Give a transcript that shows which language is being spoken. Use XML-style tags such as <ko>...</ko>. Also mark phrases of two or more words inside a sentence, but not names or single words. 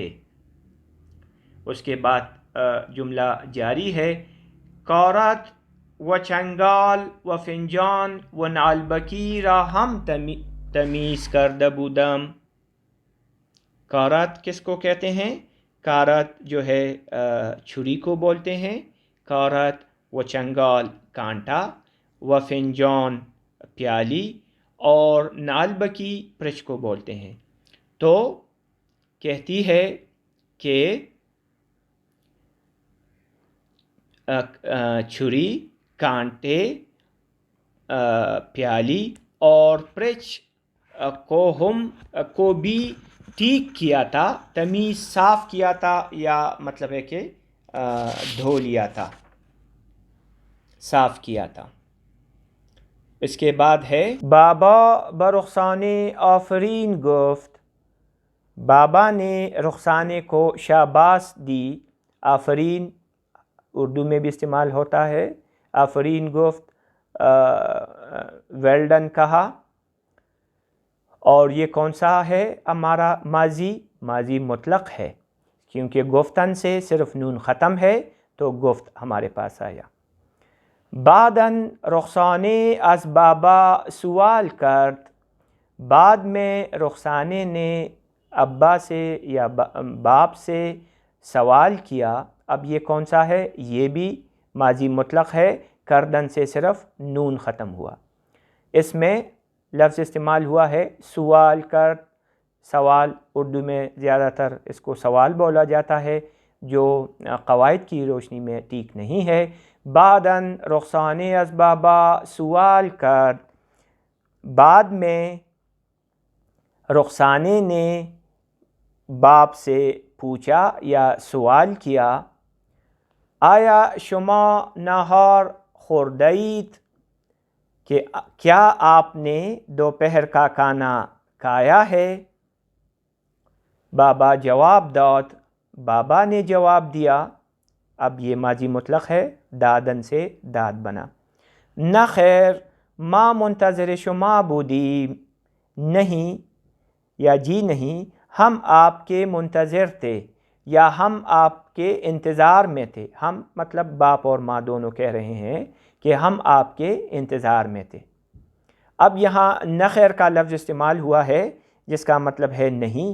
<ur>اس کے بعد جملہ جاری ہے.</ur> <fa>کارت و چنگال و فنجان و نعلبکی را هم تمیز کرده بودم.</fa> <ur>کارت کس کو کہتے ہیں؟ کارت جو ہے چھری کو بولتے ہیں.</ur> <fa>کارت و چنگال</fa> <ur>کانٹا، و فنجان پیالی، اور نعلبکی پرچ کو بولتے ہیں. تو کہتی ہے کہ چھری، کانٹے، پیالی اور پرچ کو بھی ٹھیک کیا تھا، تمیز صاف کیا تھا، یا مطلب ہے کہ دھو لیا تھا، صاف کیا تھا. اس کے بعد ہے</ur> <fa>بابا برخسانے آفرین گفت.</fa> <ur>بابا نے رخسانے کو شاباش دی. آفرین اردو میں بھی استعمال ہوتا ہے.</ur> <fa>آفرین گفت،</fa> <ur>ویلڈن کہا. اور یہ کون سا ہے ہمارا ماضی مطلق ہے، کیونکہ گفتن سے صرف نون ختم ہے تو گفت ہمارے پاس آیا.</ur> <fa>بعداً رخسانے از بابا سوال کرد.</fa> <ur>بعد میں رخسانے نے ابا سے یا باپ سے سوال کیا. اب یہ کون سا ہے؟ یہ بھی ماضی مطلق ہے، کردن سے صرف نون ختم ہوا. اس میں لفظ استعمال ہوا ہے</ur> <fa>سوال کرد.</fa> <ur>سوال اردو میں زیادہ تر اس کو سوال بولا جاتا ہے، جو قواعد کی روشنی میں ٹھیک نہیں ہے.</ur> <fa>بعداً رخسانے از بابا سوال کرد.</fa> <ur>بعد میں رخسانے نے باپ سے پوچھا یا سوال کیا،</ur> <fa>آیا شما نہار خوردید؟</fa> <ur>کہ کیا آپ نے دوپہر کا کھانا کھایا ہے؟</ur> <fa>بابا جواب داد.</fa> <ur>بابا نے جواب دیا. اب یہ ماضی مطلق ہے، دادن سے داد بنا.</ur> <fa>نہ خیر، ما منتظر شما بودیم.</fa> <ur>نہیں یا جی نہیں، ہم آپ کے منتظر تھے یا ہم آپ کے انتظار میں تھے. ہم مطلب باپ اور ماں دونوں کہہ رہے ہیں کہ ہم آپ کے انتظار میں تھے. اب یہاں</ur> <fa>نہ خیر</fa> <ur>کا لفظ استعمال ہوا ہے جس کا مطلب ہے نہیں.</ur>